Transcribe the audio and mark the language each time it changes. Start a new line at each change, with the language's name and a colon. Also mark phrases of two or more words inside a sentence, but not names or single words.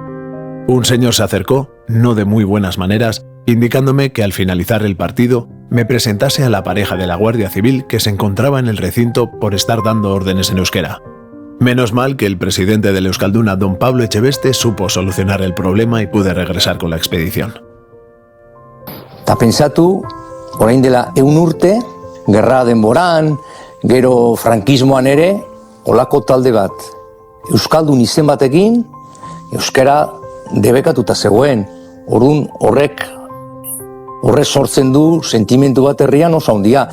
Spanish: Un señor se acercó, no de muy buenas maneras, indicándome que al finalizar el partido me presentase a la pareja de la Guardia Civil que se encontraba en el recinto por estar dando órdenes en euskera. Menos mal que el presidente del Euskalduna, don Pablo Echeveste, supo solucionar el problema y pude regresar con la expedición.
Basque: Ta pentsatu, orain dela 100 urte, gerra denboran, gero frankismoan ere, olako talde bat, euskaldun izen batekin, euskara debekatuta zegoen. Orduan horrek sortzen du sentimentu bat herrian oso handia.